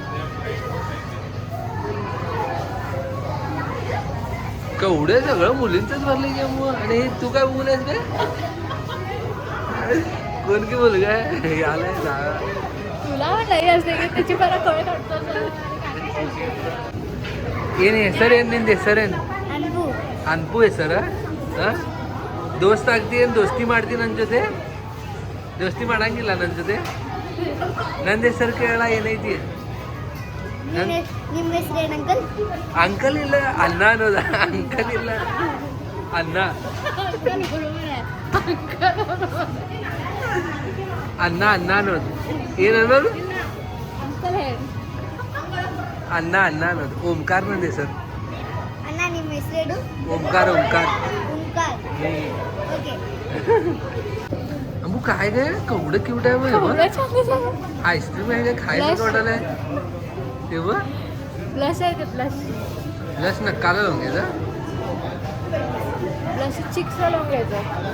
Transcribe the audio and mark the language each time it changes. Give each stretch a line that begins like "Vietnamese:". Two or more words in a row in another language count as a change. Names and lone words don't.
Marathi: केवढे सगळं मुलींचंच भरले की मग. आणि हे तू काय बघूलेस रे? कोण की मुलगा आहे आलाय ना. तुला वाटलं असते की त्याची फरक कळत वाटतं.
Kannada: ಏನ್ ಹೆಸರೇನು ನಿಂದ ಹೆಸರೇನು? ಅನ್ಪು ಹೆಸರ? ದೋಸ್ತ ಆಗ್ತೀನಿ, ದೋಸ್ತಿ ಮಾಡ್ತೀನಿ ನನ್ನ ಜೊತೆ? ದೋಸ್ತಿ ಮಾಡಂಗಿಲ್ಲ ನನ್ನ ಜೊತೆ? ನಂದು ಹೆಸರು ಕೇಳ ಏನೈತಿ? ನಿಮ್ಮ ಹೆಸರೇನು ಅಂಕಲ್? ಅಂಕಲ್ ಇಲ್ಲ, ಅಣ್ಣ ಅನ್ನೋದ. ಅಂಕಲ್ ಇಲ್ಲ, ಅಣ್ಣ. ಅಣ್ಣ ಅನ್ನೋದು. ಏನು ಅನ್ನೋದು? ಅಣ್ಣ ಅನ್ನೋದು. ಓಂಕಾರ ನಂದು ಹೆಸರು. ಅಣ್ಣ ನಿಮ್ಮ ಹೆಸರೇನು?
Marathi: ओमकार. ओंकार. ओके. अमू काय गे केवढं क्यूट आहे मग. आईस्क्रीम आहे का खायला वाटायला तेव्हा. ब्लश आहे ते. ब्लश नक्काला लावून घ्यायचा. ब्लश चिक्सला लावून घ्यायचं.